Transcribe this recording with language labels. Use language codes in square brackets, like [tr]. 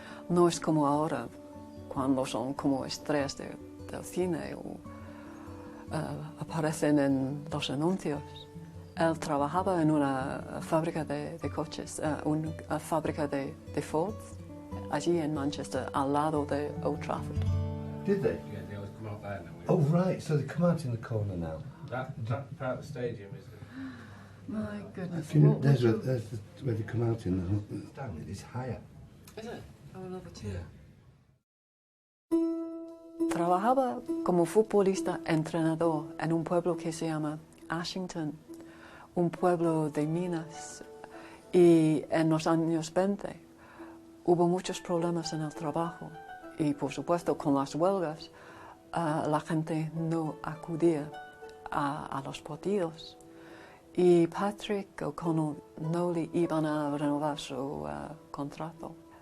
[es] No es como ahora, cuando son como estrellas del cine o aparecen en los anuncios. Él trabajaba en una fábrica de coches, una fábrica de Ford, allí en Manchester, al lado de Old Trafford. [en] Did they? Yeah, they always come out there now. Oh, right, so they come out in the corner now. That part of the stadium is My goodness. There's where they come out in the down. It's higher. Is it? Oh, another two. [es] Trabajaba como futbolista entrenador en un pueblo que se llama Ashington, un pueblo de minas, y en los años 20 hubo muchos problemas en el trabajo y por supuesto con las huelgas la gente no acudía a los partidos y Patrick O'Connell no le iban a renovar su contrato.